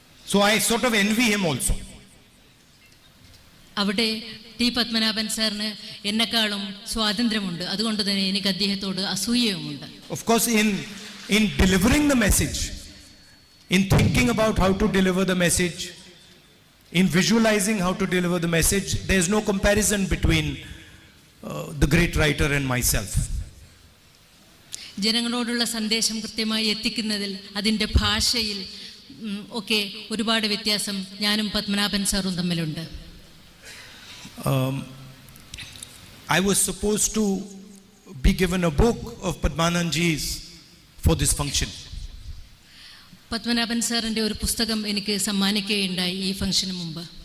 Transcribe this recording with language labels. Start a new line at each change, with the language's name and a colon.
English: So I sort of envy him also.
Malayalam: അവിടെ T Padmanabhan സാറിന് എന്നെക്കാളും സ്വാതന്ത്ര്യമുണ്ട്. അതുകൊണ്ട് തന്നെ എനിക്ക് അദ്ദേഹത്തോട് അസൂയയുമുണ്ട്.
English: Of course, in delivering the message, in thinking about how to deliver the message, in visualizing how to deliver the message, there is no comparison between the great writer and myself.
Malayalam: ജനങ്ങളോടുള്ള സന്ദേശം കൃത്യമായി എത്തിക്കുന്നതിൽ, അതിൻ്റെ ഭാഷയിൽ ഒക്കെ ഒരുപാട് വ്യത്യാസം ഞാനും പത്മനാഭൻ സാറും തമ്മിലുണ്ട്.
English: I was supposed to be given a book of Padhbanaban ji's for this function.
Malayalam: Padmanabhan സാറിൻ്റെ ഒരു പുസ്തകം എനിക്ക് സമ്മാനിക്കുകയുണ്ടായി ഈ ഫംഗ്ഷന് മുമ്പ്.